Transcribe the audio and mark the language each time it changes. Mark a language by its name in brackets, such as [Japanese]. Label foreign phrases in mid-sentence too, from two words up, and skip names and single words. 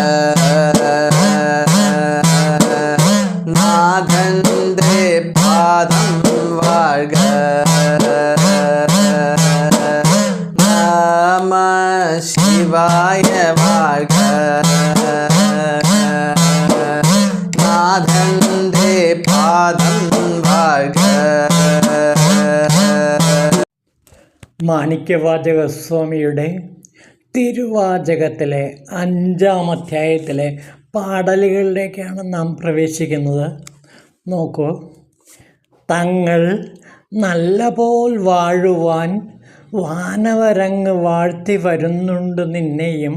[Tamil] நாதந்தே பாதம் வாழ்க. நம சிவாய வாழ்க. நாதந்தே பாதம் வாழ்க. [Malayalam] മാണിക്യവാചകസ്വാമിയുടെ തിരുവാചകത്തിലെ 5-ാം അധ്യായത്തിലെ പാടലുകളിലേക്കാണ് നാം പ്രവേശിക്കുന്നത്. നോക്കൂ. തങ്ങൾ നല്ല പോൽ വാഴുവാൻ വാനവരങ്ങ് വാഴ്ത്തി വരുന്നുണ്ട് നിന്നെയും.